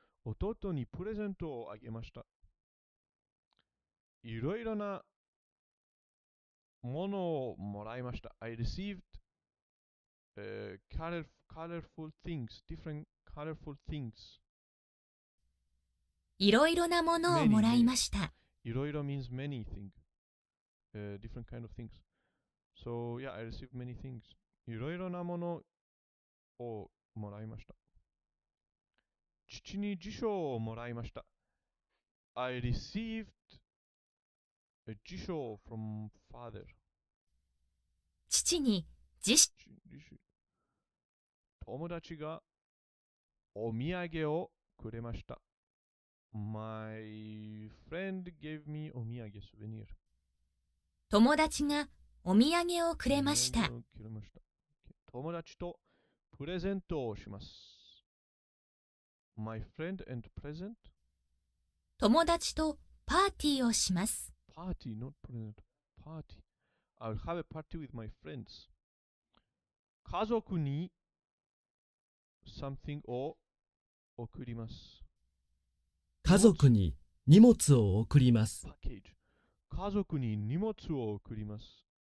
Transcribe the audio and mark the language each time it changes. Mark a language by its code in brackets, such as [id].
[ja] 弟にプレゼントをあげました。いろいろなものをもらいました。 [en] I received colorful things, different colorful things. [ja] いろいろなものをもらいました。 [en] いろいろ means many things. Different kind of things. So, yeah, I received many things. [ja] いろいろなものをもらいました。父に辞書をもらいました。 [en] I received a 辞書 from father. [ja] 父に辞書。友達がお土産をくれました。 [en] My friend gave me お土産 souvenir. [ja] 友達がお土産をくれました。友達とプレゼントをします。 [en] My friend and present. [ja] 友達とパーティーをします。 [en] Party, not present. Party. I'll have a party with my friends. [ja] 家族に something を送ります。家族に荷物を送ります。 [en] Package. [ja] 家族に荷物を送ります。